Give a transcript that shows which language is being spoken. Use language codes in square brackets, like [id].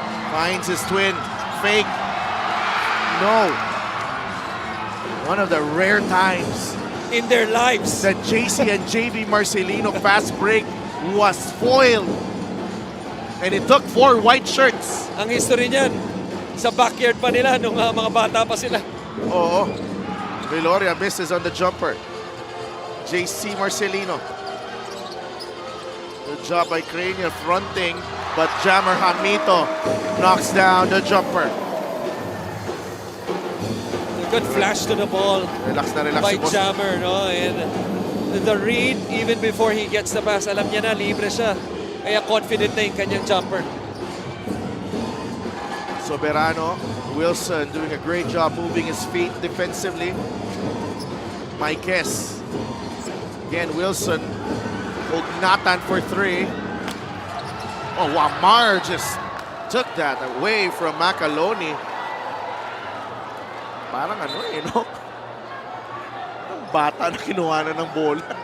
[en] Finds his twin. Fake. No. One of the rare times in their lives. The JC and JV Marcelino fast break was foiled. And it took 4 white shirts. [tl] Ang history niyan, sa backyard pa nila nung mga bata pa sila. Oo. [en] Viloria misses on the jumper. JC Marcelino. Good job by Cranial fronting, but Jammer Hamito knocks down the jumper. A good flash to the ball [tl] Relax na relax [en] by [tl] si boss. [en] Jammer, no? And the read, even before he gets the pass, [tl] alam niya na, libre siya. Kaya confident na yung kanyang jumper. [en] Soberano, Wilson doing a great job moving his feet defensively. Maikes. Again, Wilson. Ognatan for 3. Oh, Wamar just took that away from Macaloni. [tl] Parang ano no? Ang bata na kinuha na ng bola.